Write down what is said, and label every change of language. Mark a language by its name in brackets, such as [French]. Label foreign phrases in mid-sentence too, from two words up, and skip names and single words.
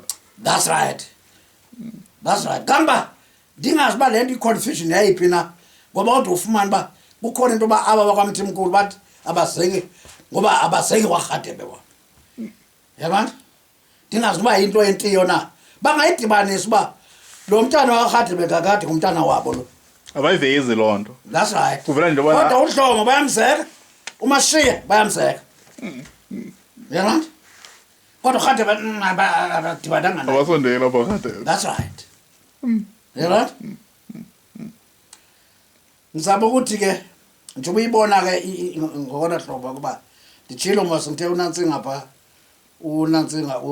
[English] That's right [Xhosa] kamba ndingazi uba le nto i-confusion yayiphi na ngoba kodwa ufumane uba kukhona into yoba aba bakwamthimkhulu bathi abazengi ngoba abazengi kwaRhadebe bona yabona ndingazi uba yinto entiyo na bangayidibanisa uba lo mntana waRhadebe kakade ngumntana wabo lo abayivezi loo nto. [English] That's right [Xhosa] kuvela nje bona kodwa uDlomo bayamzeka uMashiya bayamzeka yabona kodwa uRhadebe abadibananga naye abasondeli lapha uRhadebe. [English] That's right [Xhosa] yabona ngizama ukuthi ke nje uyibona ke ngokona hlobo kuba ndijilo mase ngithe uNantsinga pha uNantsinga